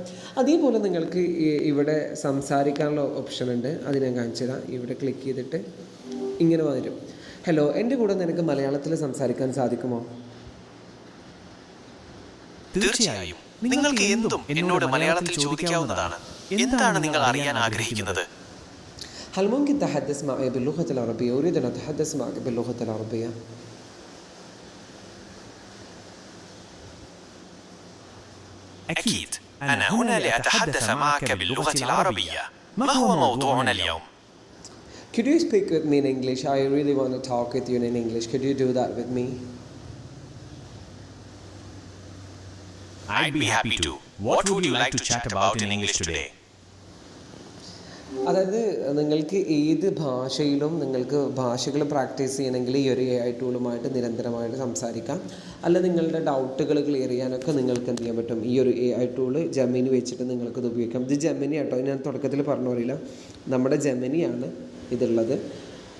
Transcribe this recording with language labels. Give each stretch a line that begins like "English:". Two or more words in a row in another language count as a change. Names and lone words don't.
Malayalam: അതേപോലെ നിങ്ങൾക്ക് ഇവിടെ സംസാരിക്കാനുള്ള ഓപ്ഷൻ ഉണ്ട്, അത് ഞാൻ കാണിച്ചു തരാം. ഇവിടെ ക്ലിക്ക് ചെയ്തിട്ട് ഇങ്ങനെ വരും, ഹലോ, എൻ്റെ കൂടെ നിനക്ക് മലയാളത്തിൽ സംസാരിക്കാൻ സാധിക്കുമോ? തീർച്ചയായും. നിങ്ങൾക്ക് എന്തും എന്നോട് മലയാളത്തിൽ ചോദിക്കാവുന്നതാണ്. എന്താണ് നിങ്ങൾ അറിയാൻ ആഗ്രഹിക്കുന്നത്?
Arabic: هل ممكن تحدث معي باللغة العربية؟ أريد أن أتحدث معك باللغة العربية. أكيد، أنا هنا لأتحدث معك باللغة العربية. ما هو موضوعنا اليوم؟
English: Could you speak with me in English? I really want to talk with you in English. Could you do that with me? I'd be happy to. What would you like to chat about in English today?
Malayalam: അതായത് നിങ്ങൾക്ക് ഏത് ഭാഷയിലും നിങ്ങൾക്ക് ഭാഷകൾ പ്രാക്ടീസ് ചെയ്യണമെങ്കിൽ ഈ ഒരു AI ടൂളുമായിട്ട് നിരന്തരമായിട്ട് സംസാരിക്കാം. അല്ല, നിങ്ങളുടെ
English: doubts clear
Malayalam: ചെയ്യാനൊക്കെ നിങ്ങൾക്ക് എന്ത് ചെയ്യാൻ പറ്റും, ഈ ഒരു
English: AI tool
Malayalam: ജെമിനി വെച്ചിട്ട് നിങ്ങൾക്കത് ഉപയോഗിക്കാം. ഇത് ജെമിനി കേട്ടോ, ഞാൻ തുടക്കത്തിൽ പറഞ്ഞു പറയില്ല, നമ്മുടെ ജെമിനിയാണ് ഇതുള്ളത്.